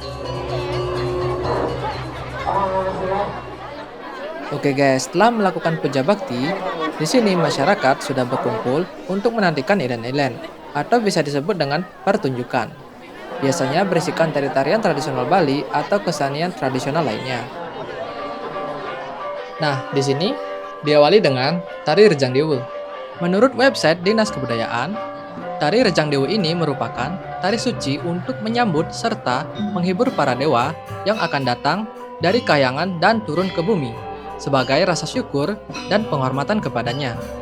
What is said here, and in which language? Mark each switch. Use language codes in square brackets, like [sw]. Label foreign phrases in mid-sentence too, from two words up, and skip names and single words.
[id] Oke guys, setelah melakukan puja bakti, di sini masyarakat sudah berkumpul untuk menantikan ilen-ilen atau bisa disebut dengan pertunjukan. Biasanya berisikan tari-tarian tradisional Bali atau kesenian tradisional lainnya. Nah, di sini diawali dengan tari Rejang Dewa. Menurut website Dinas Kebudayaan, tari Rejang Dewa ini merupakan tari suci untuk menyambut serta menghibur para dewa yang akan datang dari kahyangan dan turun ke bumi sebagai rasa syukur dan penghormatan kepadanya.